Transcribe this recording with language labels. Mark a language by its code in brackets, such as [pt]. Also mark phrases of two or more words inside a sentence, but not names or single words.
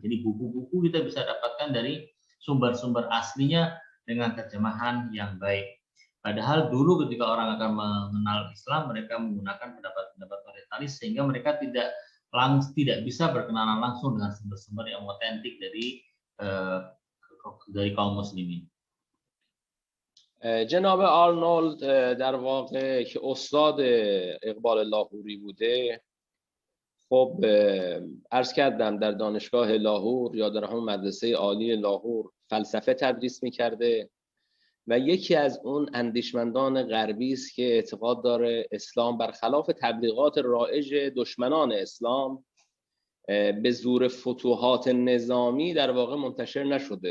[id] Jadi buku-buku kita bisa dapatkan dari sumber-sumber aslinya dengan terjemahan yang baik. Padahal dulu ketika orang akan mengenal Islam, mereka menggunakan pendapat-pendapat orientalis sehingga mereka tidak bisa berkenalan langsung dengan sumber-sumber yang otentik dari kaum muslimin. [fa] جناب آرنولد در واقع که استاد اقبال لاهوری بوده، خب عرض کردم در دانشگاه لاهور یا در همون مدرسه عالی لاهور فلسفه تدریس می‌کرده و یکی از اون اندیشمندان غربی است که اعتقاد داره اسلام برخلاف تبلیغات رایج دشمنان اسلام به زور فتوحات نظامی در واقع منتشر نشده.